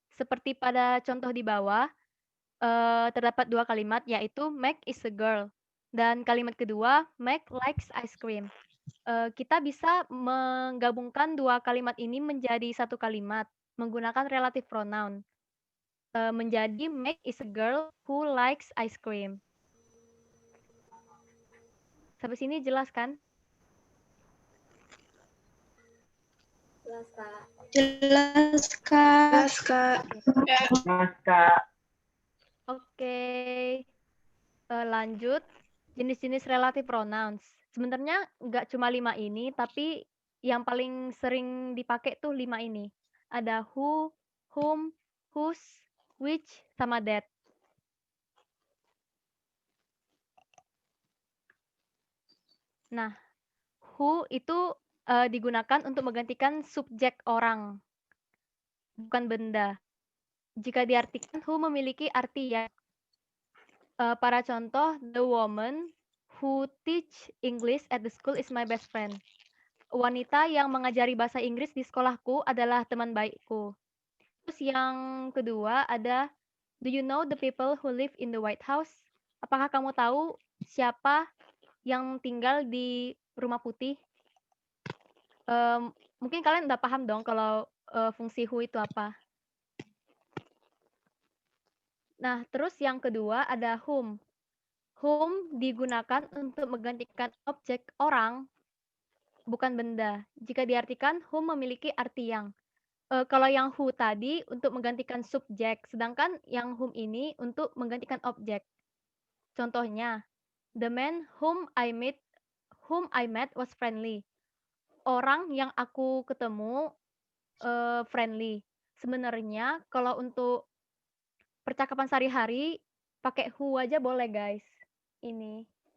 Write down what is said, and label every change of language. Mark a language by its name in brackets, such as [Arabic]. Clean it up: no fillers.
[Indonesian] Seperti pada contoh di bawah, terdapat dua kalimat yaitu [English] Meg is a girl [Indonesian] dan kalimat kedua [English] Meg likes ice cream. [Indonesian] Kita bisa menggabungkan dua kalimat ini menjadi satu kalimat menggunakan relative pronoun. Menjadi [English] Meg is a girl who likes ice cream. [Indonesian] Sampai sini jelas kan? Jelas, Kak. Oke. Lanjut, jenis-jenis relative pronouns. Sebenarnya nggak cuma 5 ini, tapi yang paling sering dipakai tuh 5 ini. Ada who, whom, whose, which, sama that. Nah, who itu digunakan untuk menggantikan subjek orang, bukan benda. Jika diartikan, who memiliki arti ya. Para contoh, [English] the woman who teach English at the school is my best friend. [Indonesian] Wanita yang mengajari bahasa Inggris di sekolahku adalah teman baikku. Terus yang kedua ada, [English] do you know the people who live in the White House? [Indonesian] Apakah kamu tahu siapa yang tinggal di Rumah Putih? Mungkin kalian udah paham dong kalau fungsi who itu apa. Nah, terus yang kedua ada whom. Whom digunakan untuk menggantikan objek orang, bukan benda. Jika diartikan, whom memiliki arti yang. Kalau yang who tadi untuk menggantikan subjek, sedangkan yang whom ini untuk menggantikan objek. Contohnya, [English] the man whom I met was friendly. [Indonesian] Orang yang aku ketemu friendly. Sebenarnya kalau untuk percakapan sehari-hari Pakai who aja boleh, guys. Ini.